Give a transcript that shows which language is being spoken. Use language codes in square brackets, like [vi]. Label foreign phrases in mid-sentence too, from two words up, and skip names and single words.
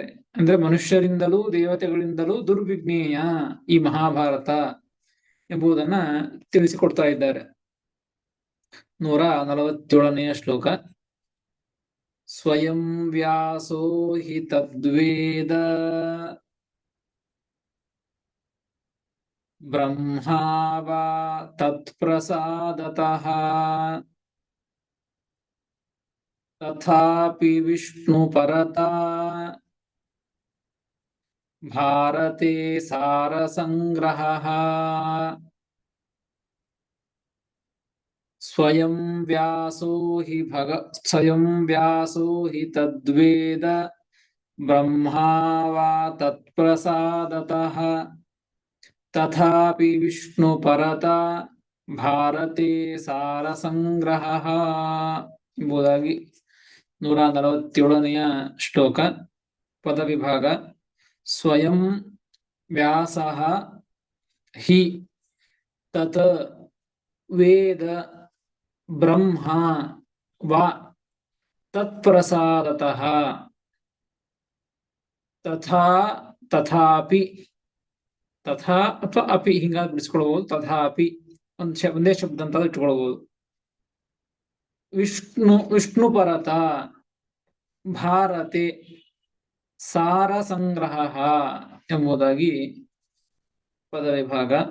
[kn] ಅಂದ್ರೆ ಮನುಷ್ಯರಿಂದಲೂ ದೇವತೆಗಳಿಂದಲೂ ದುರ್ವಿಜ್ಞೇಯ ಈ ಮಹಾಭಾರತ ಎಂಬುದನ್ನ ತಿಳಿಸಿಕೊಡ್ತಾ ಇದ್ದಾರೆ. [sa] 147ನೇ ಶ್ಲೋಕ. ಸ್ವಯಂ ವ್ಯಾಸೋ ಹಿ ತದ್ವೇದ ಬ್ರಹ್ಮಾ ವಾ ತತ್ಪ್ರಸಾದತಃ ತಥಾಪಿ ವಿಷ್ಣು ಪರತಾ ಭಾರತೆ ಸಾರಸಂಗ್ರಹಃ. ಸ್ವಯಂ ವ್ಯಾಸೋ ಹಿ ತದ್ವೇದ ಬ್ರಹ್ಮಾ ವಾ ತತ್ಪ್ರಸಾದತಃ ತಥಾಪಿ ವಿಷ್ಣು ಪರತಾ ಭಾರತೆ ಸಾರಸಂಗ್ರಹಃ [kn] ಎಂಬುದಾಗಿ 147ನೇ ಶ್ಲೋಕ. [sa] ಪದವಿಭಾಗ. ಸ್ವಯಂ ವ್ಯಾಸಃ ಹಿ ತತ್ ವೇದ ಬ್ರಹ್ಮ ವಾ ತತ್ಪ್ರಸಾದತಃ ತಥಾಪಿ, ತಥಾ ಅಥವಾ ಅಪಿ [kn] ಹಿಂಗಾಗಿ ಬಿಡಿಸ್ಕೊಳ್ಬಹುದು. ತಥಾಪಿ ಒಂದೇ ಶಬ್ದ ಅಂತ ಇಟ್ಕೊಳ್ಬಹುದು. [sa] ವಿಷ್ಣು ಪರತ ಭಾರತೆ ಸಾರ ಸಂಗ್ರಹ [kn] ಎಂಬುದಾಗಿ ಪದವಿಭಾಗ.